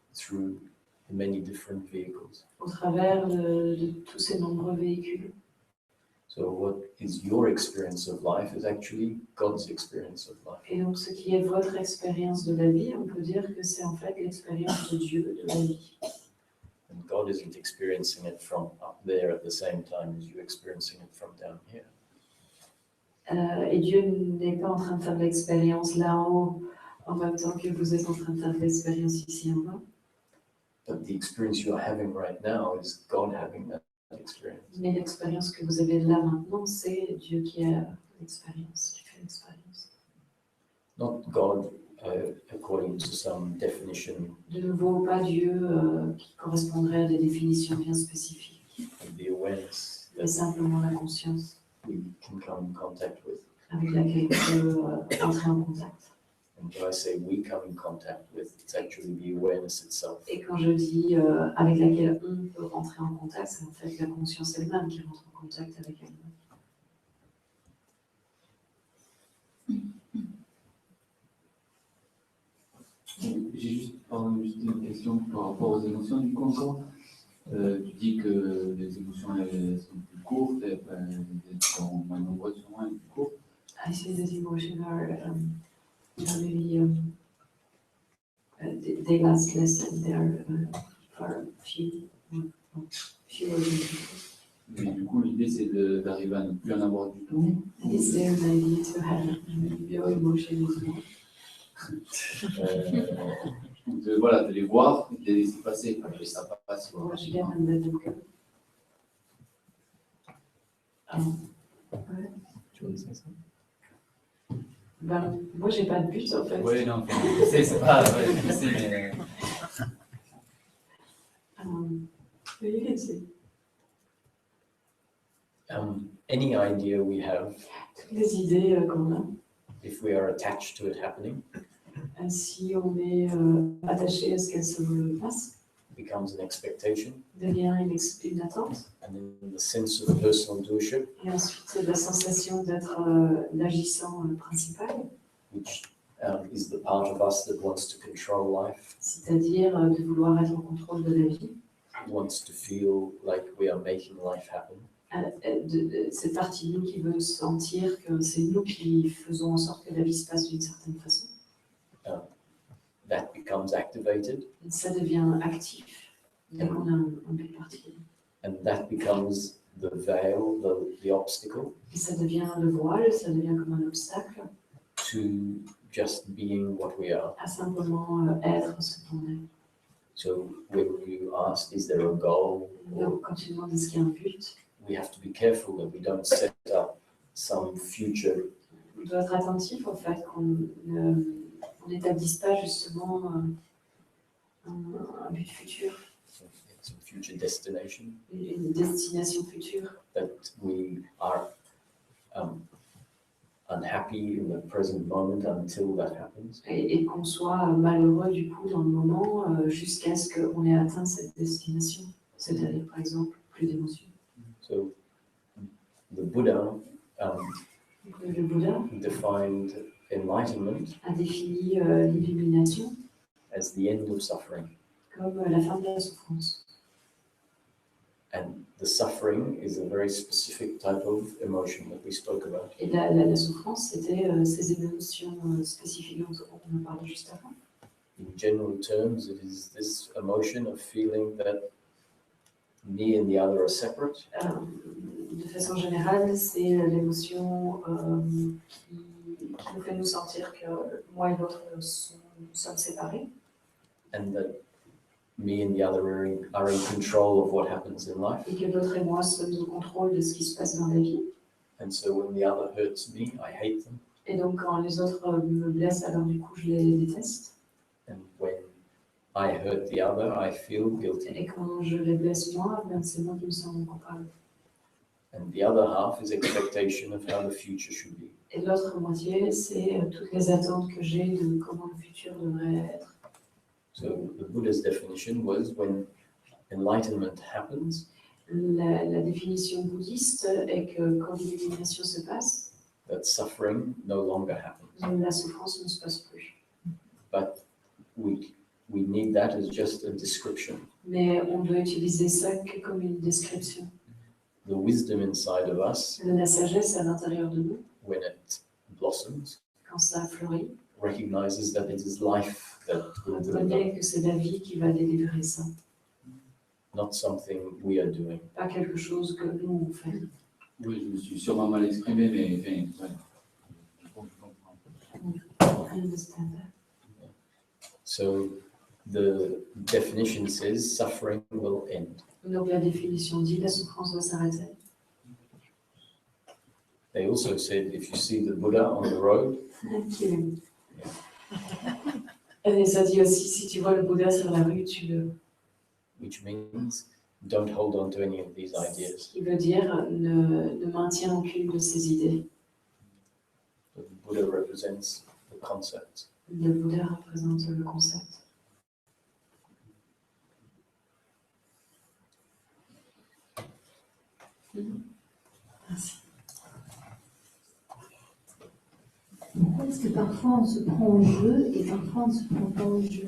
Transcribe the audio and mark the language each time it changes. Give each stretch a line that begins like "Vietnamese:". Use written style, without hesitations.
English: through the many different vehicles.
French: au travers de tous ces nombreux véhicules.
English: So what is your experience of life is actually God's experience of life.
French: Et donc ce qui est votre expérience de la vie, on peut dire que c'est en fait l'expérience de Dieu de la vie.
English: And God isn't experiencing it from up there at the same time as you experiencing it from down here.
French: Et Dieu n'est pas en train de faire l'expérience là-haut en même temps que vous êtes en train de faire l'expérience ici en bas.
English: But the experience you're having right now is God having that experience.
French: Mais l'expérience que vous avez là maintenant, c'est Dieu qui a l'expérience, qui fait l'expérience.
English: Not God according to some definition
French: De nouveau, pas Dieu qui correspondrait à des définitions bien spécifiques,
English: of the awareness
French: mais
English: that
French: simplement la conscience
English: we can come in contact with.
French: avec laquelle on peut entrer en contact.
English: And when I say we come in contact with, it's actually the awareness itself.
French: Et quand je dis avec laquelle on peut rentrer en contact, c'est en fait la conscience elle-même qui rentre en contact avec elle-même. J'ai juste une question par rapport aux émotions du coup encore. Tu dis que les émotions elles sont plus courtes, elles sont moins nombreuses sûrement et plus courtes.
English: I see that emotions are maybe they last less and they are for fewer than
French: Mais du coup l'idée c'est d'arriver à ne plus en avoir du tout.
English: And is there an idea to have no emotion anymore?
French: Voilà, de les voir, de les laisser passer, et ça passe.
English: Watch them and let them go.
French: Ouais. Tu veux dire ça? Ben, moi, j'ai pas de but en fait. Oui, non, je sais, c'est pas. Ouais, je sais, mais.
English: You can see. Any idea we have,
French: Toutes les idées qu'on a,
English: if we are attached to it happening,
French: si on est attaché à ce qu'elles se passent,
English: becomes an expectation,
French: devient une attente.
English: and then the sense of personal doership,
French: Et ensuite, la sensation d'être l'agissant principal,
English: which is the part of us that wants to control life,
French: c'est-à-dire de vouloir être en contrôle de la vie,
English: wants to feel like we are making life happen.
French: Cette partie de nous qui veut sentir que c'est nous qui faisons en sorte que la vie se passe d'une certaine façon.
English: becomes activated,
French: Ça devient actif dès qu'on a un but particulier.
English: and that becomes the veil, the obstacle
French: Et ça devient le voile, ça devient comme un obstacle
English: to just being what we are.
French: à simplement être ce qu'on est.
English: So when you ask, is there a goal? Or
French: Donc, quand tu demandes est-ce qu'il y a un but,
English: we have to be careful that we don't set up some future
French: on doit être attentif au fait qu'on n'établisse pas justement un but futur,
English: some future destination,
French: une destination future,
English: that we are unhappy in the present moment until that happens.
French: et qu'on soit malheureux du coup dans le moment jusqu'à ce qu'on ait atteint cette destination, c'est-à-dire par exemple plus d'émotions.
English: So the Buddha
French: Le Bouddha
English: defined enlightenment
French: a défini l'illumination
English: as the end of suffering.
French: comme la fin de la souffrance.
English: And the suffering is a very specific type of emotion that we spoke about.
French: Et la souffrance, c'était ces émotions spécifiques dont on a parlé juste avant.
English: In general terms, it is this emotion of feeling that me and the other are separate,
French: De façon générale, c'est l'émotion qui nous fait nous sentir que moi et l'autre sommes séparés
English: and that me and the other are in control of what happens in life.
French: et que l'autre et moi sommes au contrôle de ce qui se passe dans la vie.
English: And so when the other hurts me, I hate them.
French: Et donc, quand les autres me blessent, alors du coup, je les déteste.
English: And when I hurt the other, I feel guilty.
French: Et quand je les blesse moi, ben, c'est moi qui me sens coupable.
English: And the other half is expectation of how the future should be.
French: Et l'autre moitié, c'est toutes les attentes que j'ai de comment le futur devrait être.
English: So the Buddha's definition was when enlightenment happens,
French: La définition bouddhiste est que quand l'illumination se passe,
English: that suffering no longer happens.
French: la souffrance ne se passe plus.
English: But we need that as just a description.
French: Mais on doit utiliser ça que comme une description.
English: The wisdom inside of us,
French: La sagesse à l'intérieur de nous,
English: when it blossoms,
French: quand ça fleurit,
English: recognizes that it is life that will deliver,
French: reconnaît que c'est la vie qui va délivrer ça,
English: not something we are doing.
French: pas quelque chose que nous on fait. Oui, je me suis sûrement mal exprimé, mais enfin, ouais. Je comprends.
English: I understand that. So the definition says suffering will end.
French: Donc la définition dit la souffrance doit s'arrêter.
English: They also said if you see the Buddha on the road,
French: Et ça dit aussi, si tu vois le Bouddha sur la rue, tu le...
English: which means don't hold on to any of these
French: Ce
English: ideas.
French: qui veut dire ne maintiens aucune de ces idées.
English: The Buddha represents the concept.
French: Le Bouddha représente le concept. Merci. Pourquoi est-ce que parfois on se prend au jeu et parfois on ne se prend pas au jeu?